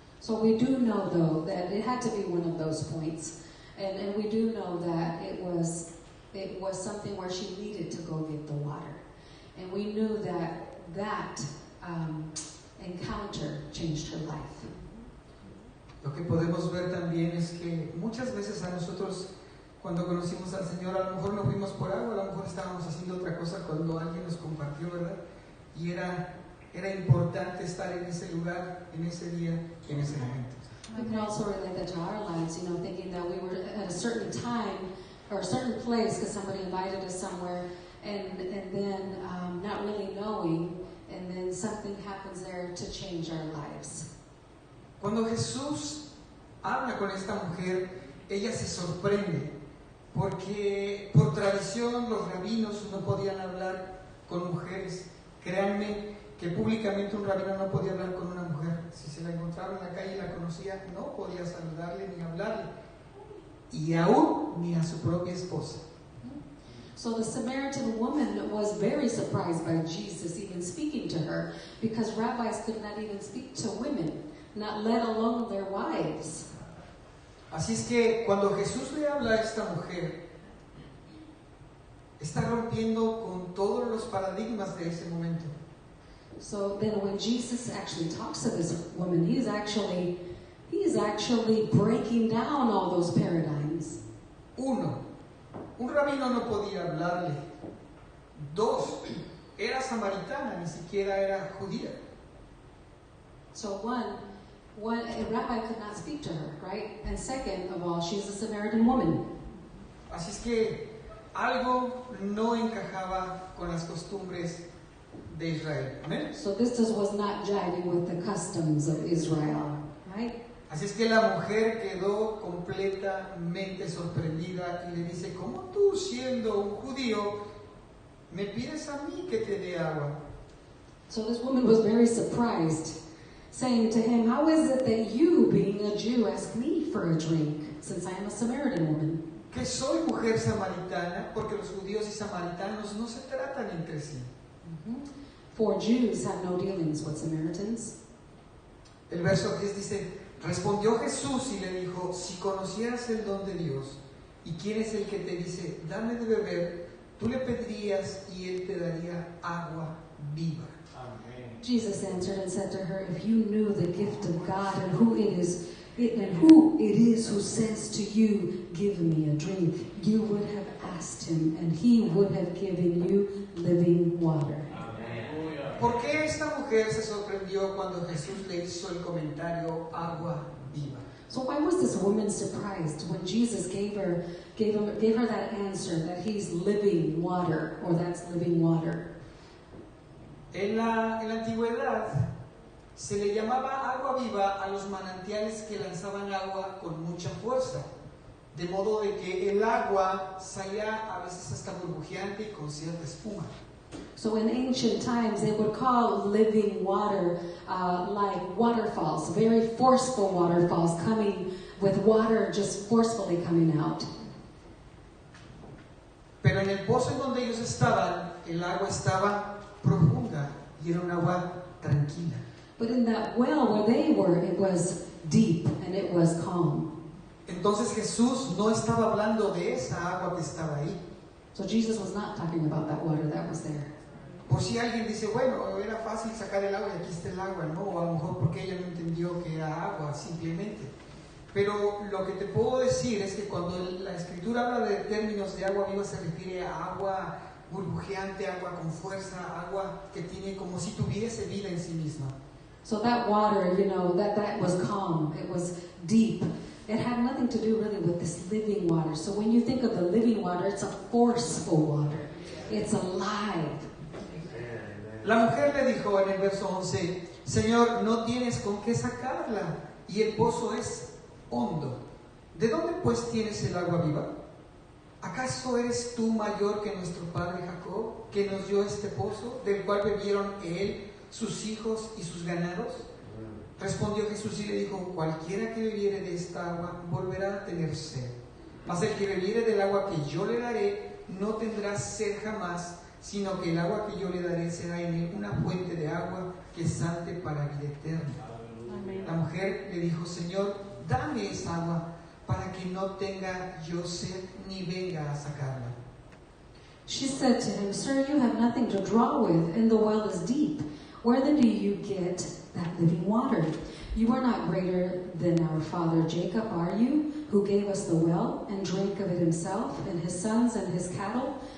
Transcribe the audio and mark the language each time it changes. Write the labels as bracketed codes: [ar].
[en] So we do know, though, that it had to be one of those points, and we do know that it was something where she needed to go get the water, and we knew that encounter changed her life. [es] Lo que podemos ver también es que muchas veces a nosotros, cuando conocimos al Señor, a lo mejor no fuimos por agua, a lo mejor estábamos haciendo otra cosa cuando alguien nos compartió, ¿verdad? Y era importante estar en ese lugar, en ese día, en ese momento. [en] I can also relate that to our lives, you know, thinking that we were at a certain time or a certain place because somebody invited us somewhere, and then not really knowing, and then something happens there to change our lives. [es] Cuando Jesús habla con esta mujer, ella se sorprende, porque por tradición los rabinos no podían hablar con mujeres. Créanme que públicamente un rabino no podía hablar con una mujer. Si se la encontraba en la calle y la conocía, no podía saludarle ni hablarle, y aún ni a su propia esposa. [en] So the Samaritan woman was very surprised by Jesus even speaking to her, because rabbis could not even speak to women, not let alone their wives. [es] Así es que cuando Jesús le habla a esta mujer, está rompiendo con todos los paradigmas de ese momento. [en] So then when Jesus actually talks to this woman, he's actually breaking down all those paradigms. [es] Uno, un rabino no podía hablarle. Dos, era samaritana, ni siquiera era judía. [en] So one, a rabbi could not speak to her, right? And second of all, she's a Samaritan woman. [es] Así es que algo no encajaba con las costumbres de Israel. ¿Amén? [en] So this just was not jiving with the customs of Israel, right? [es] Así es que la mujer quedó completamente sorprendida y le dice: ¿cómo tú, siendo un judío, me pides a mí que te dé agua? [en] So this woman was very surprised, saying to him, how is it that you, being a Jew, ask me for a drink, since I am a Samaritan woman? [es] Que soy mujer samaritana, porque los judíos y samaritanos no se tratan entre sí. [en] For Jews have no dealings with Samaritans. [es] El verso 10 dice: respondió Jesús y le dijo: si conocieras el don de Dios y quién es el que te dice dame de beber, tú le pedirías y él te daría agua viva. [en] Jesus answered and said to her, if you knew the gift of God and who it is who says to you, give me a drink, you would have asked him and he would have given you living water. [es] ¿Por qué esta mujer se sorprendió cuando Jesús le hizo el comentario agua viva? [en] So why was this woman surprised when Jesus gave her that answer that he's living water, or that's living water? [es] En la antigüedad se le llamaba agua viva a los manantiales que lanzaban agua con mucha fuerza, de modo de que el agua salía a veces hasta burbujeante y con cierta espuma. [en] So in ancient times, they would call living water like waterfalls, very forceful waterfalls coming with water just forcefully coming out. [es] Pero en el pozo en donde ellos estaban, el agua estaba profunda y era un agua tranquila. [en] But in that well where they were, it was deep and it was calm. [es] Entonces Jesús no estaba hablando de esa agua que estaba ahí. [en] So Jesus was not talking about that water that was there. [es] Por si alguien dice, bueno, era fácil sacar el agua y aquí está el agua, ¿no? O a lo mejor porque ella no entendió que era agua, simplemente. Pero lo que te puedo decir es que cuando la Escritura habla de términos de agua viva, se refiere a agua burbujeante, agua con fuerza, agua que tiene como si tuviese vida en sí misma. [en] So that water, that was calm. It was deep. It had nothing to do really with this living water. So when you think of the living water, it's a forceful water. It's alive. [es] La mujer le dijo en el verso 11, Señor, no tienes con qué sacarla y el pozo es hondo. ¿De dónde pues tienes el agua viva? ¿Acaso eres tú mayor que nuestro padre Jacob, que nos dio este pozo, del cual bebieron él, sus hijos y sus ganados? Respondió Jesús y le dijo, cualquiera que bebiere de esta agua volverá a tener sed. Mas el que bebiere del agua que yo le daré no tendrá sed jamás, sino que el agua que yo le daré será en él una fuente de agua que salte para vida eterna. Amen. La mujer le dijo, Señor, dame esa agua para que no tenga yo sed ni venga a sacarla. [en] She said to him, Sir, you have nothing to draw with, and the well is deep. Where then do you get that living water? You are not greater than our father Jacob, are you, who gave us the well and drank of it himself, and his sons and his cattle?